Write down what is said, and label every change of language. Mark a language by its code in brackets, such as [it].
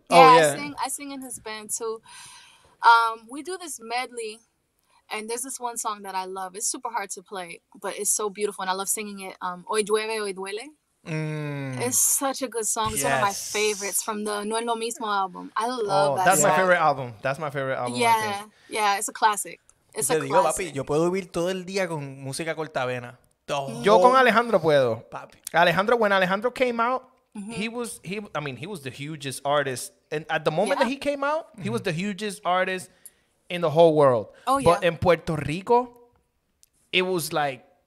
[en] Yeah, I sing in his band too. We do this medley, and there's this one song that I love. It's super hard to play, but it's so beautiful, and I love singing it. Hoy llueve, hoy duele. It's such a good song. It's one of my favorites from the No Es Lo Mismo album. I love that. That's my favorite album. That's my favorite album. Yeah, it's a classic. It's a classic. [es] Papi, yo puedo vivir todo el día con música cortavena. Yo con Alejandro puedo. Papi. [en] When Alejandro came out, he was the hugest artist, and at the moment that he came out, he was the hugest artist in the whole world. Oh yeah. But in Puerto Rico, it was like,